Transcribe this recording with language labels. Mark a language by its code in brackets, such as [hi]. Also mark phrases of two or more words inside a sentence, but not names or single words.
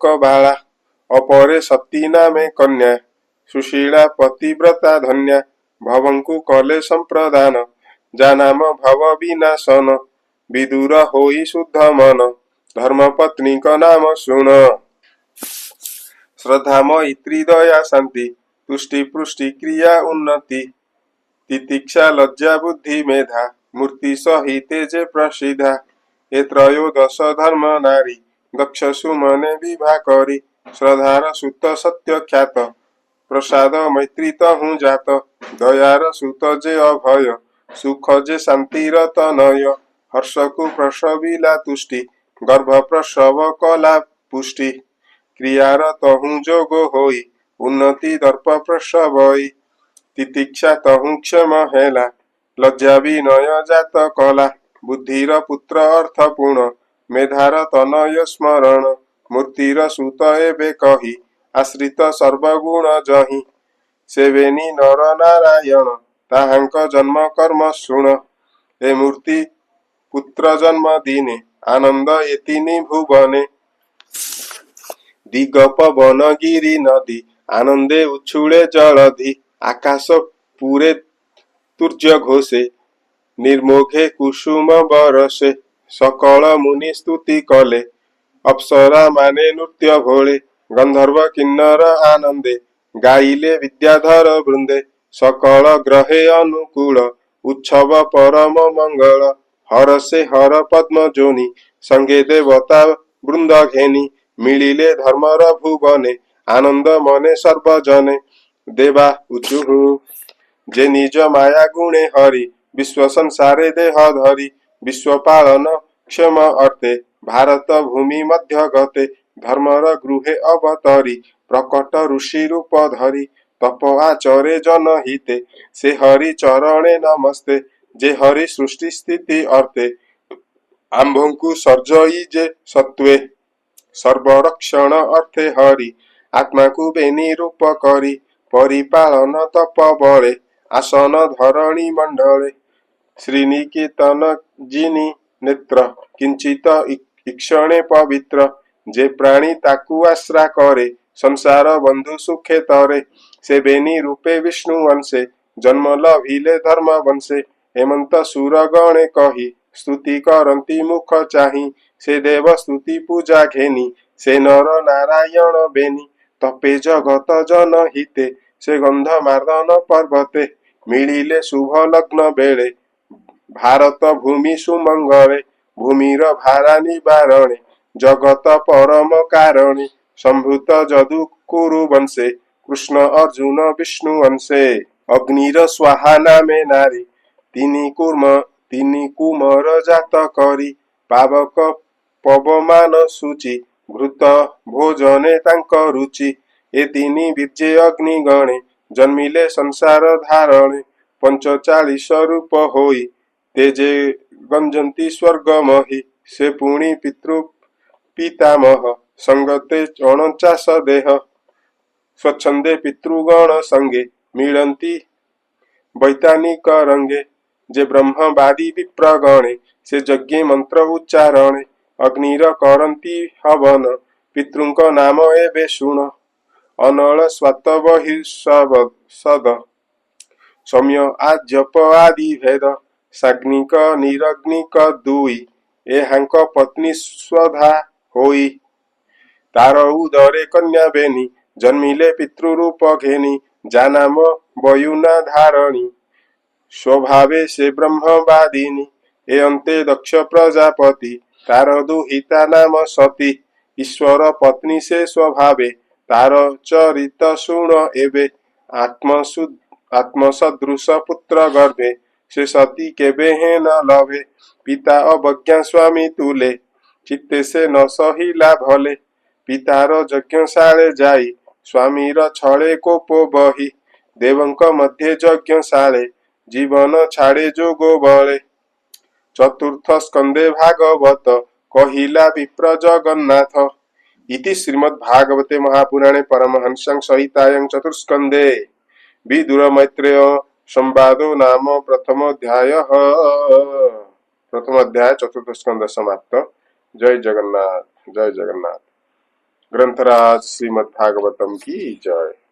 [or] ବାଳା ଅପରେ ସତୀ ନାମେ କନ୍ୟା ସୁଶୀଳା ପତିବ୍ରତା ଧନ୍ୟା ଭବଙ୍କୁ କଲେ ସମ୍ପ୍ରଦାନ ଜାନାମ ଭବ ବିନାଶନ ବିଦୁର ହୋଇ ଶୁଦ୍ଧ ମନ ଧର୍ମପତ୍ନୀ କା ନାମ ସୁନ ଶ୍ରଦ୍ଧା ମୈତ୍ରୀ ଦୟା ଶାନ୍ତି ତୁଷ୍ଟି ପୁଷ୍ଟି କ୍ରିୟା ଉନ୍ନତି ତିତିକ୍ଷା ଲଜ୍ଜା ବୁଦ୍ଧି ମେଧା ମୂର୍ତ୍ତି ସହିତେ ଯେ ପ୍ରସିଦ୍ଧା ଏ ତ୍ରୟୋଦଶ ଧର୍ମ ନାରୀ ଦକ୍ଷ ସୁମନେ ବିଭା କରୀ ଶ୍ରଦ୍ଧାର ସୁତ ସତ୍ୟ ଖ୍ୟାତ ପ୍ରସାଦ ମୈତ୍ରୀ ତହୁ ଜାତ ଦୟାର ସୁତ ଯେ ଅଭୟ ସୁଖ ଯେ ଶାନ୍ତିର ତନୟ ହର୍ଷ କୋ ପ୍ରସବିଲା ତୁଷ୍ଟି ଗର୍ଭ ପ୍ରସବ କଲା ପୁଷ୍ଟି କ୍ରିୟାର ତହୁ ଯୋଗ ହୋଇ ଉନ୍ନତି ଦର୍ପ ପ୍ରସବଇ ତିତିକ୍ଷା ତହୁ କ୍ଷମ ହେଲା ଲଜ୍ଜା ବିନୟ ଜାତ କଲା ବୁଦ୍ଧିର ପୁତ୍ର ଅର୍ଥପୂର୍ଣ୍ଣ ମେଧାର ତନୟ ସ୍ମରଣ ମୂର୍ତ୍ତିର ସୁତ ଏବେ କହି ଆଶ୍ରିତ ସର୍ବଗୁଣ ଯହିଁ ସେବେନି ନର ନାରାୟଣ ତାହାଙ୍କ ଜନ୍ମ କର୍ମ ଶୁଣ ଏ ମୂର୍ତ୍ତି ପୁତ୍ର ଜନ୍ମ ଦିନେ ଆନନ୍ଦ ଏତିନି ଭୁବନେ ଦିଗପ ବନ ଗିରି ନଦୀ ଆନନ୍ଦେ ଉଛୁଳେ ଜଳଧି ଆକାଶ ପୂରେ ତୂର୍ଯ୍ୟ ଘୋଷେ ନିର୍ମୋଘେ କୁସୁମ ବରଷେ ସକଳ ମୁନି ସ୍ତୁତି କଲେ ଅପ୍ସରା ମାନେ ନୃତ୍ୟ ଭୋଲେ ଗନ୍ଧର୍ବ କିନ୍ନର ଆନନ୍ଦେ ଗାଇଲେ ବିଦ୍ୟାଧର ବୃନ୍ଦେ ସକଳ ଗ୍ରହେ ଅନୁକୂଳ ଉତ୍ସବ ପରମ ମଙ୍ଗଳ ହର ସେ ହର ପଦ୍ମ ଯୋନି ସଙ୍ଗେ ଦେବତା ବୃନ୍ଦ ଘେନି ମିଳିଲେ ଧର୍ମର ଭୁବନେ ଆନନ୍ଦ ମନେ ସର୍ବଜନେ ଦେବା ଉଚୁହୁ ଯେ ନିଜ ମାୟା ଗୁଣେ ହରି ବିଶ୍ୱ ସଂସାରେ ଦେହ ଧରି ବିଶ୍ୱ ପାଳନ କ୍ଷମ ଅର୍ଥେ ଭାରତ ଭୂମି ମଧ୍ୟ ଗତେ ଧର୍ମର ଗୃହେ ଅବତରି ପ୍ରକଟ ଋଷି ରୂପ ଧରି ତପ ଆଚରେ ଜନହିତେ ସେ ହରି ଚରଣେ ନମସ୍ତେ ଯେ ହରି ସୃଷ୍ଟି ସ୍ଥିତି ଅର୍ଥେ ଆମ୍ଭଙ୍କୁ ସର୍ଜଇ ଯେ ସତ୍ତ୍ୱେ ସର୍ବରକ୍ଷଣ ଅର୍ଥେ ହରି ଆତ୍ମା କୋ ବେନି ରୂପ କରି ପରିପାଳନ ତପ ବଳେ ଆସନ ଧରଣୀ ମଣ୍ଡଳେ ଶ୍ରୀନିକେତନ ଜିନି ନେତ୍ର କିଞ୍ଚିତ ଈକ୍ଷଣେ ପବିତ୍ର ଯେ ପ୍ରାଣୀ ତାକୁ ଆଶ୍ରା କରେ ସଂସାର ବନ୍ଧୁ ସୁଖେ ତରେ ସେ ବେନି ରୂପେ ବିଷ୍ଣୁ ବଂଶେ ଜନ୍ମ ଲଭିଲେ ଧର୍ମ ବଂଶେ ହେମନ୍ତ ସୁର ଗଣେ କହି ସ୍ତୁତି କରନ୍ତି ମୁଖ ଚାହିଁ ସେ ଦେବ ସ୍ତୁତି ପୂଜା ଘେନି ସେ ନର ନାରାୟଣ ବେନି ତପେ ଜଗତ ଜନ ହିତେ ସେ ଗନ୍ଧ ମାର୍ଦନ ପର୍ବତେ ମିଳିଲେ ଶୁଭ ଲଗ୍ନ ବେଳେ ଭାରତ ଭୂମି ସୁମଙ୍ଗଳେ ଭୂମିର ଭାରା ନିବାରଣେ ଜଗତ ପରମ କାରଣେ ସମ୍ଭୂତ ଯଦୁ କୁରୁ ବଂଶେ କୃଷ୍ଣ ଅର୍ଜୁନ ବିଷ୍ଣୁ ବଂଶେ ଅଗ୍ନିର ସ୍ୱାହା ନାମେ ନାରୀ ତିନି କୁମର ଜାତ କରି ପାବକ ପବମାନ ସୂଚି ଘୃତ ଭୋଜନେ ତାଙ୍କ ରୁଚି ଏ ତିନି ବୀର୍ଯ୍ୟେ ଅଗ୍ନିଗଣେ ଜନ୍ମିଲେ ସଂସାର ଧାରଣେ 45 ରୂପ ହୋଇ ତେଜେ ଗଞ୍ଜନ୍ତି ସ୍ୱର୍ଗମହି ସେ ପୁଣି ପିତୃ ପିତାମହ ସଙ୍ଗତେ 49 ଦେହ ସ୍ୱଚ୍ଛନ୍ଦେ ପିତୃଗଣ ସଙ୍ଗେ ମିଳନ୍ତି ବୈତାନିକ ରଙ୍ଗେ ଯେ ବ୍ରହ୍ମବାଦୀ ବିପ୍ରଗଣେ ସେ ଯଜ୍ଞ ମନ୍ତ୍ର ଉଚ୍ଚାରଣେ ଅଗ୍ନିର କରନ୍ତି ହବନ ପିତୃଙ୍କ ନାମ ଏବେ ଶୁଣ ଅନଳ ସ୍ୱାତ ବହିର୍ସଦ ସମ୍ୟ ଆଜପ ଆଦି ଭେଦ ସାଗ୍ନିକ ନିରଗ୍ନିକ ଦୁଇ ଏହାଙ୍କ ପତ୍ନୀ ସ୍ୱଧା ହୋଇ ତାର ଉଦରେ କନ୍ୟା ବେନି ଜନ୍ମିଲେ ପିତୃରୂପ ଘେନି ଜାନାମ ବୟୁନା ଧାରଣୀ ସ୍ୱଭାବେ ସେ ବ୍ରହ୍ମବାଦିନୀ ଏ ଅନ୍ତେ ଦକ୍ଷ ପ୍ରଜାପତି ତାର ଦୁହିତା ନାମ ସତୀ ଈଶ୍ୱର ପତ୍ନୀ ସେ ସ୍ୱଭାବେ ତାର ଚରିତ ଶୁଣ ଏବେ ଆତ୍ମସଦୃଶ ପୁତ୍ର ଗର୍ଭେ ସେ ସତୀ କେବେ ହେ ନ ଲଭେ ପିତା ଅବଜ୍ଞା ସ୍ୱାମୀ ତୁଲେ ଚିତ୍ତେ ସେ ନ ସହିଲା ଭଲେ ପିତାର ଯଜ୍ଞଶାଳେ ଯାଇ ସ୍ୱାମୀର ଛଳେ କୋପ ବହି ଦେବଙ୍କ ମଧ୍ୟେ ଯଜ୍ଞଶାଳେ ଜୀବନ ଛାଡ଼େ ଯୋଗ ବଳେ ଚତୁର୍ଥ ସ୍କନ୍ଦେ ଭାଗବତ କହିଲା ବିପ୍ର ଜଗନ୍ନାଥ [sa] इति श्रीमद्भागवते महापुराणे परमहंस संहितायां चतुर्स्कंदे विदुर मैत्रेय संवादो नाम प्रथम अध्याय [or] ଚତୁର୍ଥ ସ୍କନ୍ଦ ସମାପ୍ତ। ଜୟ ଜଗନ୍ନାଥ ଜୟ ଜଗନ୍ନାଥ। [hi] ग्रंथराज श्रीमद्भागवतम की जय।